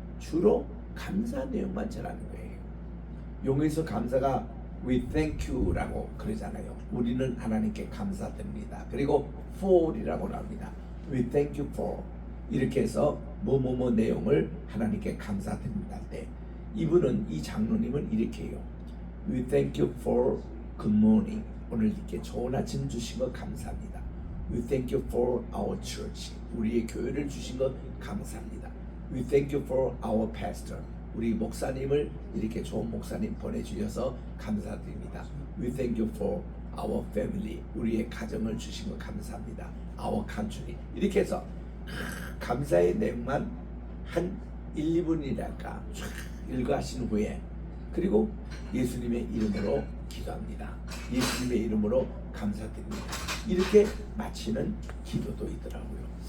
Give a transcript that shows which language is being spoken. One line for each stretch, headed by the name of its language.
Korean: 주로 감사 내용만 전하는 거예요. 용어에서 감사가
English: we thank you
Korean: 라고 그러잖아요. 우리는 하나님께 감사드립니다. 그리고 for이라고 합니다.
English: we thank you for
Korean: 이렇게 해서 뭐뭐뭐 내용을 하나님께 감사드립니다 할 때 이분은 이 장로님은 이렇게 해요.
English: we thank you for good morning.
Korean: 오늘 이렇게 좋은 아침 주신 것 감사합니다.
English: we thank you for our church.
Korean: 우리의 교회를 주신 것 감사합니다.
English: we thank you for our pastor.
Korean: 우리 목사님을 이렇게 좋은 목사님 보내주셔서 감사드립니다.
English: We thank you for our family.
Korean: 우리의 가정을 주신 것 감사합니다.
English: Our country.
Korean: 이렇게 해서 감사의 내용만 한 1, 2분이랄까 쫙 읽어하신 후에 그리고 예수님의 이름으로 기도합니다. 예수님의 이름으로 감사드립니다. 이렇게 마치는 기도도 있더라고요.